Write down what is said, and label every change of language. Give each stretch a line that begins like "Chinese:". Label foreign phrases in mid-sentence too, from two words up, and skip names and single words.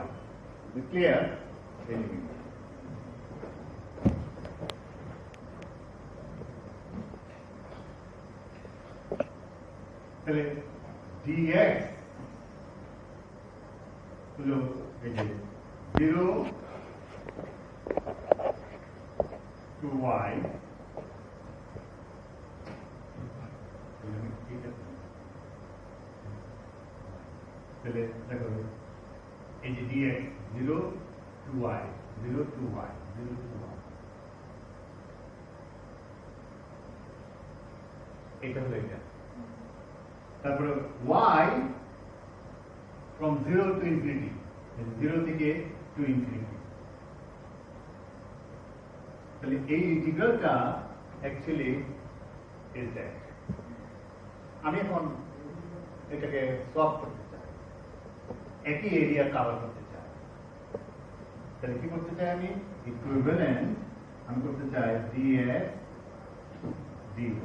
Bangla: ক্লিয়ার? লিমিট তাহলে dx হলো এই যে
English: 0 to y
Bangla: তাহলে দেখো এই যে
English: dx 0 to y 0 to y 0 to y
Bangla: এটা হলো এটা তারপরে
English: y from 0 to infinity 0 থেকে to infinity
Bangla: তাহলে এই ইন্টিগ্রালটা
English: actually is that
Bangla: আমি এখন এটাকে সলভ করতে চাই একই এরিয়া কভার করতে চাই তাহলে কি করতে চাই আমি ইকুইভ্যালেন্ট আমি করতে চাই
English: dx dy